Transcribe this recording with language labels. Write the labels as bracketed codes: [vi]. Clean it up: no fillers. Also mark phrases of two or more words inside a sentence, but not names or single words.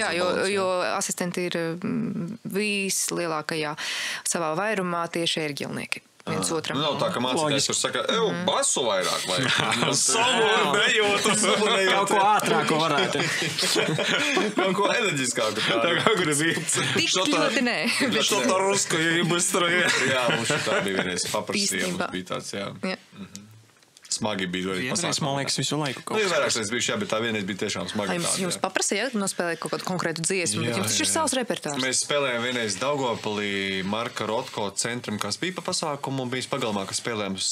[lv] jā, jo asistenti ir vislielākajā savā vairumā tieši ērģelnieki. Viens otram. Nu, nav tā, ka mācītājs tur saka, basu vairāk, vai? Savu nejūtu. Kaut ko ātrāko varētu. Kaut ko enerģiskāku. Tā kā gribīts. Tik ļoti nē. [ru] Что-то русское и быстрое. [lv] Jā, mums tā bija vienreiz paprasījums, bija tāds, jā. Smagi bija ļoti pasākumi. Vienreiz, man liekas, visu laiku kaut kas. Nu, ir vairākas reizes bijuši, jā, bet tā vienreiz bija tiešām smagi tāda. Jums paprasīja nospēlēt kaut kādu konkrētu dziesmu, bet jums taču ir savs repertārs. Mēs spēlējām vienreiz Daugavpilī Marka Rotko centram, kas bija pa pasākumu, un bija pagalmā, kas spēlējām uz...